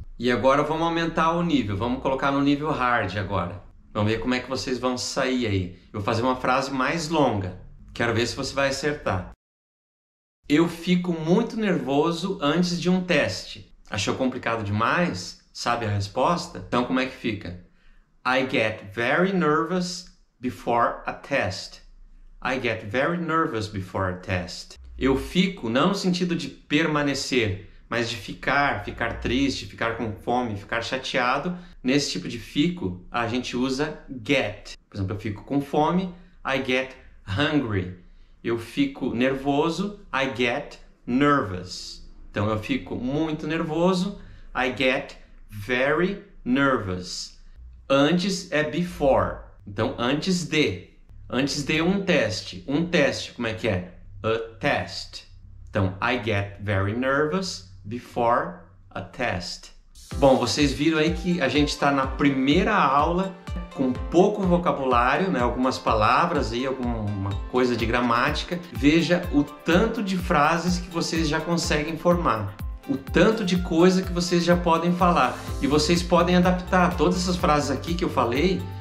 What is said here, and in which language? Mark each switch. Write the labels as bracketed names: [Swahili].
[Portuguese] E agora vamos aumentar o nível, vamos colocar no nível hard agora. Vamos ver como é que vocês vão sair aí. Eu vou fazer uma frase mais longa. Quero ver se você vai acertar. Eu fico muito nervoso antes de um teste. Achou complicado demais? Sabe a resposta? Então como é que fica? [English] I get very nervous before a test. I get very nervous before a test. [Portuguese] Eu fico, não no sentido de permanecer, mas de ficar triste, ficar com fome, ficar chateado. Nesse tipo de fico, a gente usa get. Por exemplo, eu fico com fome, [English] I get hungry. [Portuguese] Eu fico nervoso, [English] I get nervous. [Portuguese] Então, eu fico muito nervoso, [English] I get very nervous. [Portuguese] Antes é before. Então, antes de um teste. Um teste, como é que é? [English] A test. [Portuguese] Então, [English] I get very nervous before a test. [Portuguese] Bom, vocês viram aí que a gente está na primeira aula com pouco vocabulário, né? Algumas palavras aí, alguma coisa de gramática. Veja o tanto de frases que vocês já conseguem formar, o tanto de coisa que vocês já podem falar. E vocês podem adaptar todas essas frases aqui que eu falei,